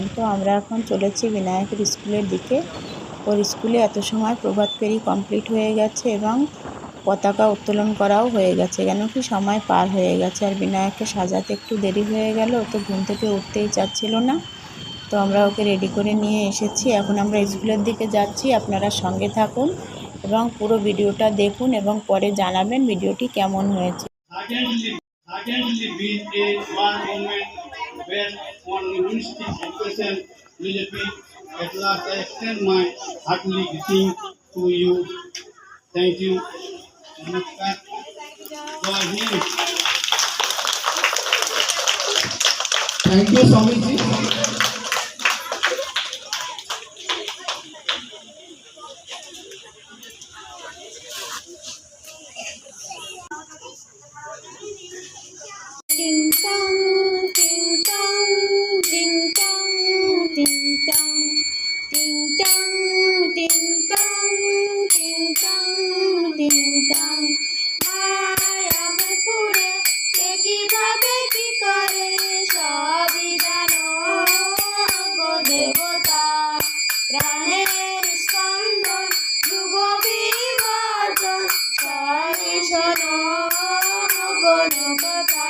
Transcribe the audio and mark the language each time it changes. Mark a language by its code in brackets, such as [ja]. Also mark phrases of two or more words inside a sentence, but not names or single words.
[bn] তো আমরা এখন চলেছি বিনায়কের স্কুলের দিকে। ওর স্কুলে এত সময় প্রভাত ফেরি কমপ্লিট হয়ে গেছে এবং পতাকা উত্তোলন করাও হয়ে গেছে, কেন কি সময় পার হয়ে গেছে। আর বিনায়ককে সাজাতে একটু দেরি হয়ে গেল, তো ঘুম থেকে উঠতেই চাচ্ছিল না। তো আমরা ওকে রেডি করে নিয়ে এসেছি। এখন আমরা স্কুলের দিকে যাচ্ছি। আপনারা সঙ্গে থাকুন এবং পুরো ভিডিওটা দেখুন এবং পরে জানাবেন ভিডিওটি কেমন হয়েছে। [en] Secondly, being a one moment based on humanistic education philosophy, at last I extend my heartily greeting to you. Thank you. Thank you, Swamiji. Ding dong, ding dong, ding dong, ding dong, ding dong, ding dong, ding dong, ding dong. [bn] মায়া মুকুরে কে কিভাবে কি করে সবই জানো গো দেবতা। প্রাণের স্পন্দন যুগ বিবর্তন সবে শোনো গণকথা।